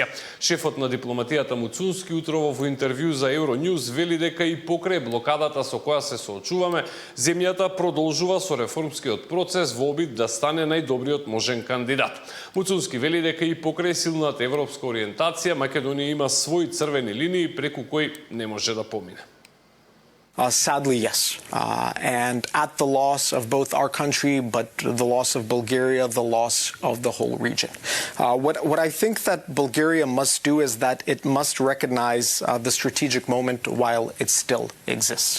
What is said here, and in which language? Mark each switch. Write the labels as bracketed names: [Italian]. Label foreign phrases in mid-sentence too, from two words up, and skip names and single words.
[Macedonian] Шефот на дипломатијата Муцунски утрово во интервју за Евроньюз вели дека и покрај блокадата со која се соочуваме, земјата продолжува со реформскиот процес во обид да стане најдобриот можен кандидат. Муцунски вели дека и покрај силната европска ориентација, Македонија има своји црвени линии преку кои не може да помине. [English] Sadly, yes. And at the loss of both our country, but the loss of Bulgaria, the loss of the whole region. What I think that Bulgaria must do is that it must recognize the strategic moment while it still exists.